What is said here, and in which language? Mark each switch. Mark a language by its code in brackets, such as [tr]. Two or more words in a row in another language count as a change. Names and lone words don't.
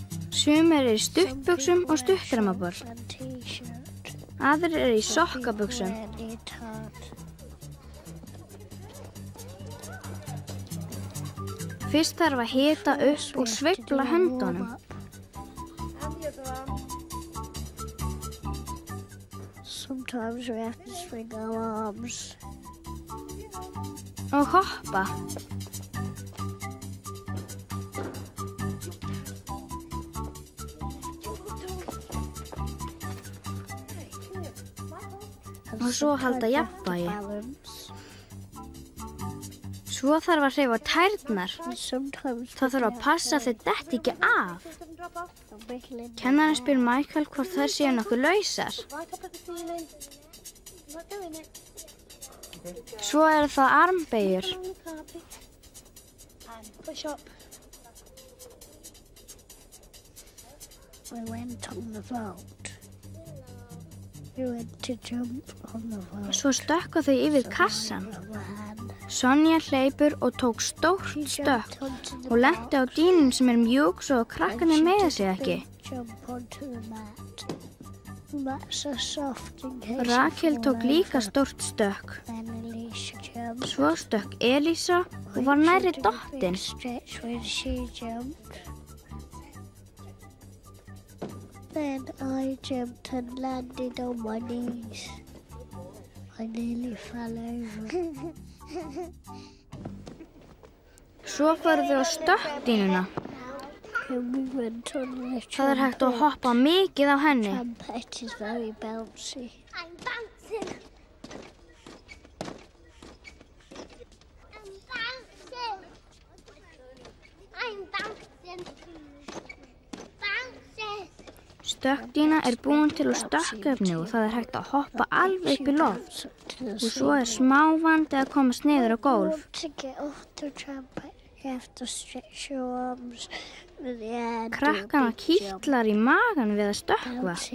[is] Sumir eru í stuttbuxum og stuttdramaból. Aðrir eru í sokkabuxum. Fyrst þarf að hita upp og sveifla höndunum. [en] Sometimes we have to swing our arms. [is] Og hoppa. Og svo halda jafnvægi. Svo þarf að hreyfa tærnar. Það þarf að passa að þau detti ekki af. Kennarinn spyr Michael hvort þær séu nokkuð lausar. Svo eru það armbeygjur. [en] We went on the vault. We went to jump on the vault. [is] Svo stökkva þau yfir kassan. Sonja hleypur og tók stórt stökk og lenti á dýnun sem mjúk svo krakkarnir meiða sig ekki. Rakel tók líka stórt stökk. Svo stökk Elísa og var nærri dottin. [en] Then I jumped and landed on my knees. I nearly fell over. [is] Svo fóru þau á stökkdýnuna. Það hægt að hoppa mikið á henni. [en] Trumpet is very bouncy. I'm bouncing. I'm bouncing. [is] Stökkdýna búin til úr stökkefni og það hægt að hoppa alveg upp í loft. Og svo smávandi að komast niður á gólf. Krakkana kitlar í magan við að stökkva.